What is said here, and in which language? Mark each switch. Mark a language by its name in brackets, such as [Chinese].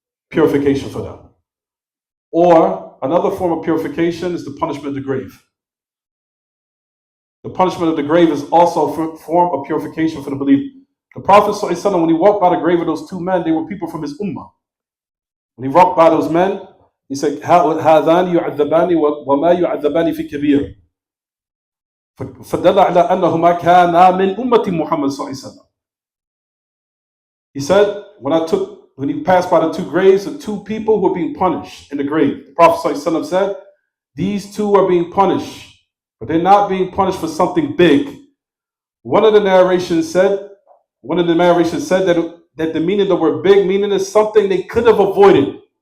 [English] Purification for them. Or another form of purification is the punishment of the grave. The punishment of the grave is also a form of purification for the believer. The Prophet ﷺ, when he walked by the grave of those two men, they were people from his ummah. When he walked by those men, he said, [Arabic] هَذَانِ يُعَذَّبَانِ وَمَا يُعَذَّبَانِ فِي كَبِيرٍ فَدَلَّ عَلَىٰ أَنَّهُمَا كَانَا مِنْ أُمَّةِ مُحَمَّدٍ صلى الله عليه وسلم. [English] He said, when he passed by the two graves of two people who were being punished in the grave, the Prophet ﷺ said, these two are being punished, but they're not being punished for something big. One of the narrations said that the meaning of the word big, meaning is something they could have avoided.